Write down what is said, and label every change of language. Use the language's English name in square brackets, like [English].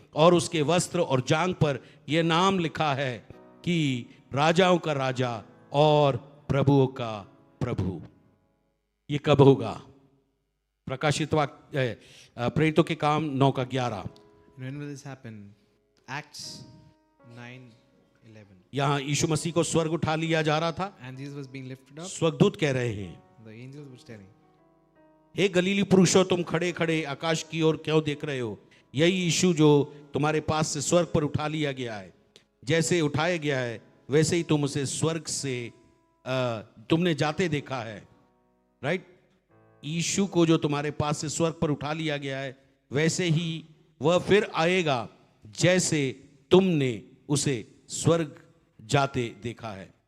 [Hindi] और उसके वस्त्र और जांघ पर यह नाम लिखा है कि राजाओं का राजा और प्रभुओं का प्रभु। ये कब होगा? प्रकाशित वाक्य प्रेरितों के काम 9:11। [English] When will this happen? Acts 9:11. [Hindi] यहाँ यीशु मसीह को स्वर्ग उठा लिया जा रहा था। [English] And Jesus was being lifted up. [Hindi] स्वर्गदूत कह रहे हैं, [English] The angels were telling, [Hindi] हे गलीली पुरुषों, तुम खड़े खड़े आकाश की ओर क्यों देख रहे हो? यही यीशु जो तुम्हारे पास से स्वर्ग पर उठा लिया गया है, जैसे उठाया गया है वैसे ही तुम उसे स्वर्ग से तुमने जाते देखा है। राइट? यीशु को जो तुम्हारे पास से स्वर्ग पर उठा लिया गया है वैसे ही वह फिर आएगा जैसे तुमने उसे स्वर्ग जाते देखा है।